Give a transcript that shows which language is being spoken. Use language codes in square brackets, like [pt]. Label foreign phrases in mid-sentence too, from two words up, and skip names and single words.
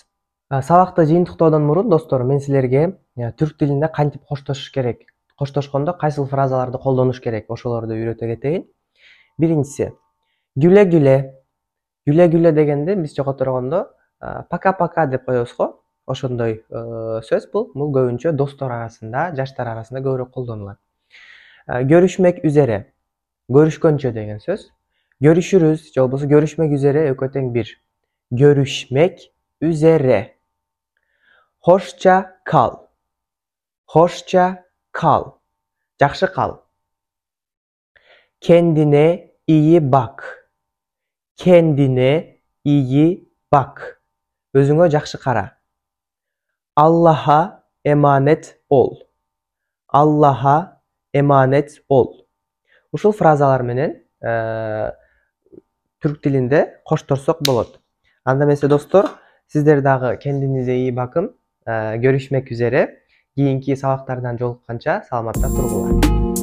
[ky] Сабакты жыйынтыктоодон мурун достор, мен силерге түрк тилинде кантип коштошуш керек, коштошкондо кайсыл фразаларды колдонуш керек, ошолорду үйрөтө кетейин. Биринчиси, [tr] güle güle. Güle güle [ky] дегенди биз жоготургондо [ru] пока пока [ky] деп коебуз го. Ошондой сөз бул. Бул көбүнчө достор арасында, жаштар арасында көбүрөөк колдонулат. [tr] Görüşmek üzere. [ky] Görüşкөнчө деген сөз. Görüşürüz же болбосо [tr] görüşmek üzere [ky] экөө тең бир. [tr] Görüşmek üzere. Hoşça kal. Hoşça kal. [ky] Жакшы кал. [tr] Kendine iyi bak. Kendine iyi bak. [ky] Özüңө жакшы кара. [tr] Allah'a emanet ol. Allah'a emanet ol. [ky] Ушул фразалар менен түрк тилинде коштошсок болот. Анда эмесе достор, сиздер дагы [tr] kendinize iyi bakın. Görüşmek üzere. [ky] Кийинки сабактардан жолукканча саламатта тургула.